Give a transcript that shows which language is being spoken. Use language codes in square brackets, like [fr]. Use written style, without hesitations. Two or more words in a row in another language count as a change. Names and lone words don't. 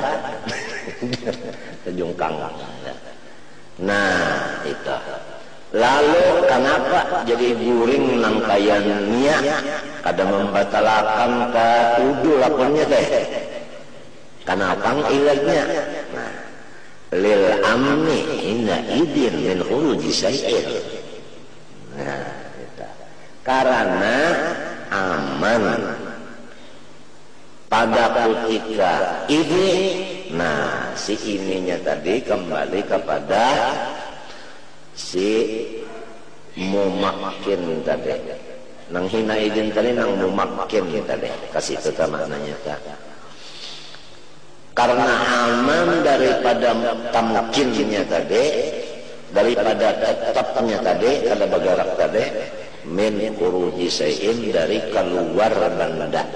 [bjn] Tajungkang. Nah itu. Lalu kenapa jadi guring nang kaya niat kada membatalkan ke udu lakonnya teh? [id] Kenapa ilatnya? Nah, [ar] lil amni hina idin min khuruji syai'in. [id] Nah, itu. Karena aman pada ketika ini. Nah, si ininya tadi kembali kepada si mumakkin tadi. [bjn] Nang [ar] hina idin [bjn] tadi nang mumakkin tadi. [id] Kasih itu maknanya tak. [bjn] Karena aman daripada tamkinnya tadi, daripada tetapnya tadi, kada bergerak tadi, [ar] min khuruji syai'in, [bjn] dari keluar benda.